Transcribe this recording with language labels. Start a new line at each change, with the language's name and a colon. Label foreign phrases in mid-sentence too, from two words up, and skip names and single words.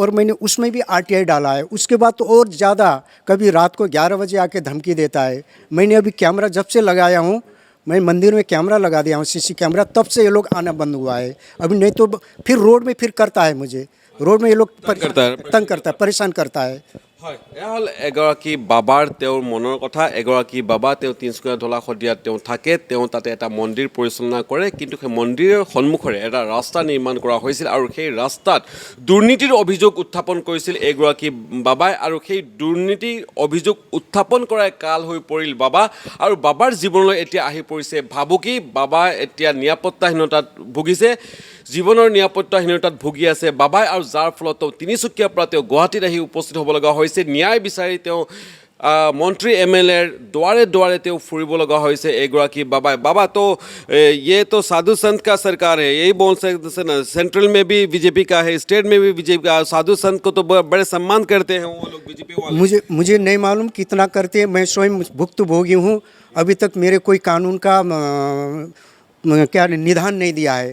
Hindi: और मैंने उसमें भी आरटीआई डाला है। उसके बाद तो और ज़्यादा, कभी रात को 11 बजे आके धमकी देता है। मैंने अभी कैमरा जब से लगाया हूँ, मैं मंदिर में कैमरा लगा दिया हूँ, सीसी कैमरा, तब से ये लोग आना बंद हुआ है। अभी नहीं तो फिर रोड में फिर करता है मुझे। रोड में ये लोग तंग करता है, परेशान करता है।
Assamese: এয়া হ'ল এগৰাকী বাবাৰ তেওঁৰ মনৰ কথা। এগৰাকী বাবা, তেওঁ তিনিচুকীয়া ঢলা শদিয়াত তেওঁ থাকে। তেওঁ তাতে এটা মন্দিৰ পৰিচালনা কৰে, কিন্তু সেই মন্দিৰৰ সন্মুখৰে এটা ৰাস্তা নিৰ্মাণ কৰা হৈছিল আৰু সেই ৰাস্তাত দুৰ্নীতিৰ অভিযোগ উত্থাপন কৰিছিল এগৰাকী বাবাই। আৰু সেই দুৰ্নীতিৰ অভিযোগ উত্থাপন কৰাই কাল হৈ পৰিল বাবা। আৰু বাবাৰ জীৱনলৈ এতিয়া আহি পৰিছে ভাবুকি। বাবা এতিয়া নিৰাপত্তাহীনতাত ভুগিছে, জীৱনৰ নিৰাপত্তাহীনতাত ভুগি আছে বাবাই। আৰু যাৰ ফলত তেওঁ তিনিচুকীয়াৰ পৰা তেওঁ গুৱাহাটীত আহি উপস্থিত হ'ব লগা হৈছে। ন্যায় বিচাৰি তেওঁ মন্ত্ৰী এমএলএৰ দুৱাৰে দুৱাৰে তেওঁ ফুৰিব লগা হৈছে এগৰাকী বাবাই।
Hindi: বাবা तो ये तो साधु संत का सरकार है, यही बोल सकते ना। सेंट्रल में भी बीजेपी का है, स्टेट में भी बीजेपी का। साधु संत को तो बड़े सम्मान करते हैं वो लोग, बीजेपी वाले। मुझे नहीं मालूम कितना करते हैं। मैं स्वयं भुक्तभोगी हूँ। अभी तक मेरे कोई कानून का क्या निदान नहीं दिया है।